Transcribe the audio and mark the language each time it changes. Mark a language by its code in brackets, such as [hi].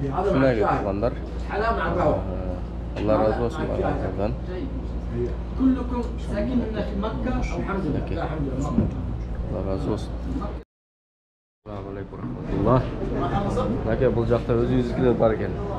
[ky] Шундай туугандар. Алла разы болсун баарыңыздардан. [ar] كلكم ساكنين في مكة الحمد لله. [ky] Алла разы болсун. Assalamu alaykum rahmatullah. Наке бул жакта өзүбүздүкүлөр бар экен.